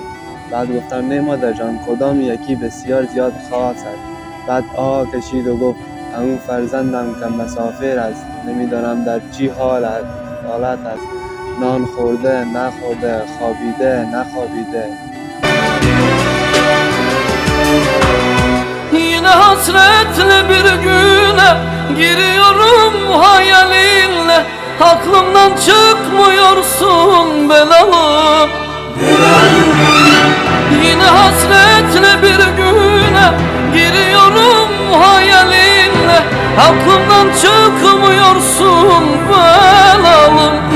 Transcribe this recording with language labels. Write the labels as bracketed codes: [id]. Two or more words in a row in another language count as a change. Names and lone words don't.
[fa] بعد گفتم نه مادر جان کدام یکی بسیار زیاد خاص است؟ بعد آه کشید و گفت همون فرزندم که مسافر است، نمیدانم در چی حالت است، نان خورده نخورده، خوابیده نخوابیده. [tr] Yine hasretle bir güne giriyorum hayalinle, aklımdan çıkmıyorsun belalım. Yine hasretle bir güne giriyorum hayalinle, aklımdan çıkmıyorsun belalım.